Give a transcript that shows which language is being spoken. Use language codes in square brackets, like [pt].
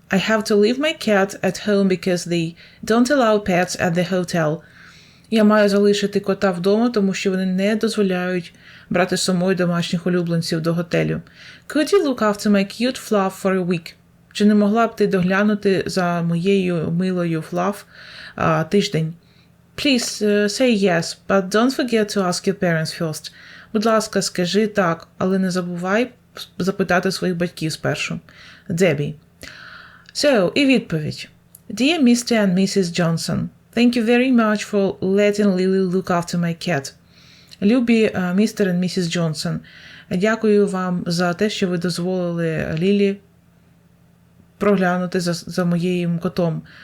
[en] I have to leave my cat at home because they don't allow pets at the hotel. [uk] Я маю залишити кота вдома, тому що вони не дозволяють брати з собою домашніх улюбленців до готелю. [en] Could you look after my cute Fluff for a week? [uk] Чи не могла б ти доглянути за моєю милою Fluff тиждень? [en] Please say yes, but don't forget to ask your parents first. [uk] Будь ласка, скажи так, але не забувай запитати своїх батьків спершу. Дебі. So, і відповідь. [en] Dear Mr. and Mrs. Johnson, thank you very much for letting Lily look after my cat. [uk] Любі містер і місіс Джонсон, дякую вам за те, що ви дозволили Лілі проглянути за моїм котом.